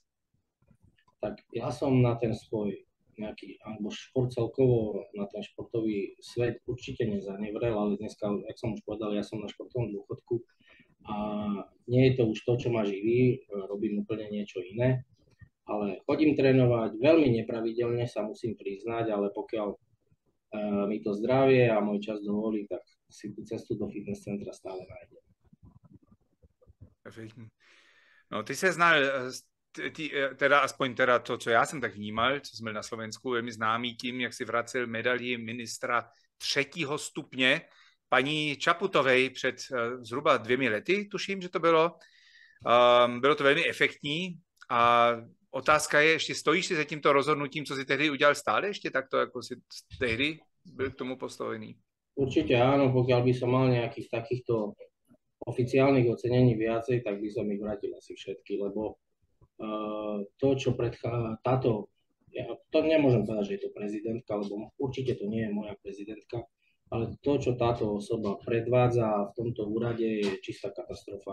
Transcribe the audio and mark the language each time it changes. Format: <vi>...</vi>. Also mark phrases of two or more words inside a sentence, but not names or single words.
<sk>Tak ja som na ten svoj nejaký, alebo šport celkovo, na ten športový svet určite nezanevrel, ale dneska, jak som už povedal, ja som na športovom dôchodku a nie je to už to, čo ma živí, robím úplne niečo iné, ale chodím trénovať veľmi nepravidelne, sa musím priznať, ale pokiaľ mi to zdravie a môj čas dovolí, tak si tú cestu do fitness centra stále nájdem. No,</sk> <cs>ty se znal, teda aspoň teda to, co já jsem tak vnímal, co jsme na Slovensku, velmi známý tím, jak si vracel medaili ministra 3. stupně paní Čaputovej před zhruba 2 lety, tuším, že to bylo. Bylo to velmi efektní a otázka je, ještě stojíš si za tímto rozhodnutím, co si tehdy udělal stále ještě takto, jako si tehdy byl k tomu postavený?</cs> <sk>Určite áno, pokiaľ by som mal nejakých takýchto oficiálnych ocenení viacej, tak by som ich vrátil asi všetky, lebo to, čo táto, ja to nemôžem povedať, že je to prezidentka, lebo určite to nie je moja prezidentka, ale to, čo táto osoba predvádza v tomto úrade, je čistá katastrofa.</sk>